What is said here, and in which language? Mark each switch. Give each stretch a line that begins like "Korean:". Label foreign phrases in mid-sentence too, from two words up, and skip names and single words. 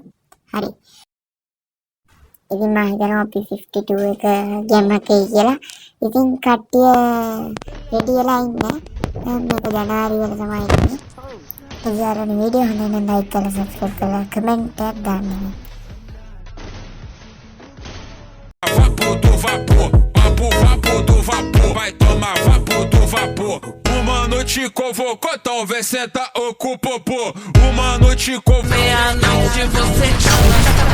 Sinhala: හරි. ඉතින් මම හිතනවා අපි 52 එක ගැම්මක් කියලා. ඉතින් කට්ටිය රෙඩි වෙලා ඉන්න. මේක ජනවාරි වල තමයි ඉන්නේ. ඉතින් වීඩියෝ හොඳ නම් ලයික් කරලා සබ්ස්ක්‍රයිබ් කරලා කමෙන්ට් එකක් දාන්න.
Portuguese: Vapor do vapor, vapor do vapor, vai tomar vapor do vapor. Uma noite convocou, então vem senta o cu popô. Uma noite convocou. Meia-noite você tchau.